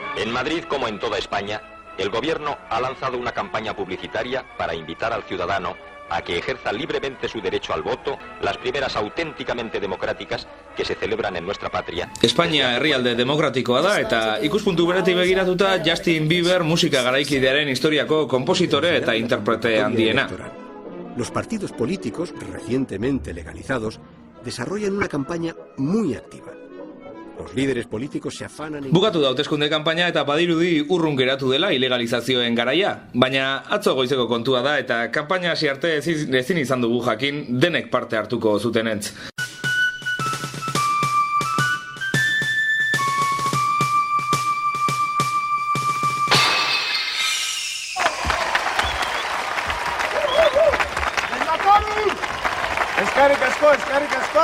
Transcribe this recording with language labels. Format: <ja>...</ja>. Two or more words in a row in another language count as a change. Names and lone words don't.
<es>En Madrid, como en toda España, el gobierno ha lanzado una campaña publicitaria para invitar al ciudadano a que ejerza libremente su derecho al voto, las primeras auténticamente democráticas que se celebran en nuestra patria.</es> <eu>Espainia herrialde demokratikoa da eta ikuspuntu beretik begiratuta Justin Bieber musika garaikidearen historiako konpositore eta interprete handiena.</eu> <es>Los partidos políticos recientemente legalizados desarrollan una campaña muy activa. Los líderes políticos se afanan en...</es> <eu>Bukatu da hauteskunde kanpaina eta badirudi urrun geratu dela ilegalizazioen garaia, baina atzo goizeko kontua da eta kanpaina hasi arte ezin izan dugu jakin denek parte hartuko zutenentz. Eskerrik asko!</eu>